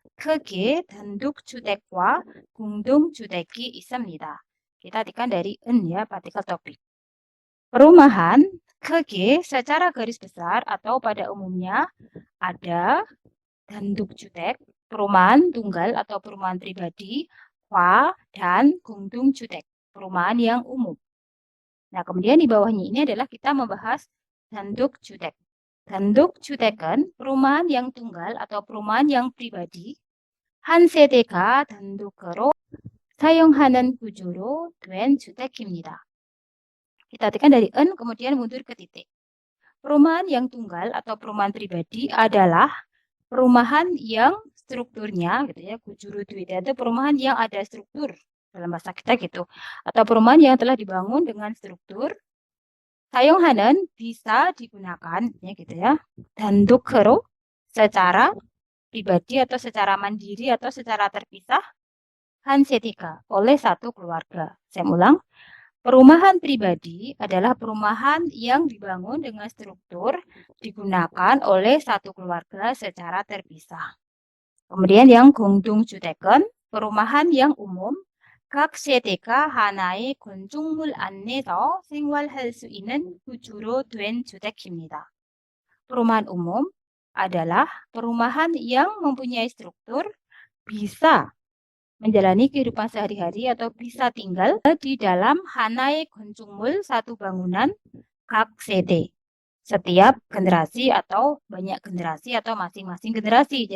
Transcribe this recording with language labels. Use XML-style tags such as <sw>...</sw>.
<ko>크게 단독주택과 공동주택이 있습니다.</ko> <id>Kita artikan dari en ya, partikel topik. Perumahan 크게 secara garis besar atau pada umumnya ada 단독주택, perumahan tunggal atau perumahan pribadi, 과, dan 공동주택, perumahan yang umum. Nah, kemudian di bawahnya ini adalah kita membahas 단독주택. 단독주택은 perumahan yang tunggal atau perumahan yang pribadi,</id> <ko>한 세대가 단독으로 사용하는 구조로 된 주택입니다.</ko> <id>Kita artikan dari en kemudian mundur ke titik. Perumahan yang tunggal atau perumahan pribadi adalah perumahan yang strukturnya gitu ya, kujuru duwida itu perumahan yang ada struktur dalam bahasa kita gitu. Atau perumahan yang telah dibangun dengan struktur. 사용하는 bisa digunakan ya gitu ya. 단독으로 secara pribadi atau secara mandiri atau secara terpisah 한 세대가 oleh satu keluarga. Saya ulang. Perumahan pribadi adalah perumahan yang dibangun dengan struktur digunakan oleh satu keluarga secara terpisah. Kemudian yang</id> <ko>공동주택은</ko> <id>perumahan yang umum</id> <ko>각 세대가 하나의 건축물 안에서 생활할 수 있는 구조로 된 주택입니다.</ko> <id>Perumahan umum adalah perumahan yang mempunyai struktur bisa menjalani kehidupan sehari-hari atau bisa tinggal di dalam 하나의 건축물, satu bangunan, 각 세대, setiap generasi atau banyak generasi atau masing-masing generasi.</id>